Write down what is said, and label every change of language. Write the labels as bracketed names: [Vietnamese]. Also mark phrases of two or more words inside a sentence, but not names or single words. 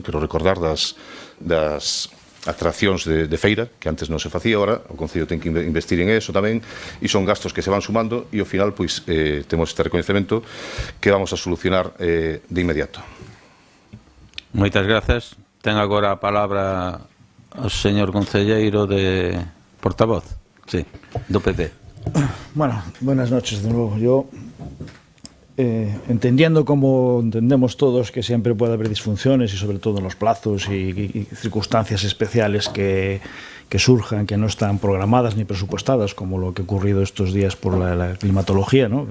[Galician] Quero recordar das atraccións de feira, que antes non se facía, ahora o Concello ten que investir en eso tamén, e son gastos que se van sumando, e ao final, pois, temos este recoñecemento que vamos a solucionar de inmediato. Moitas grazas. Ten agora a palabra o señor concelleiro de portavoz, sí, do PP. [Spanish] Bueno, buenas noches de nuevo. Yo, entendiendo como entendemos todos que siempre puede haber disfunciones y sobre todo en los plazos y circunstancias especiales que surjan, que no están programadas ni presupuestadas, como lo que ha ocurrido estos días por la climatología, ¿no?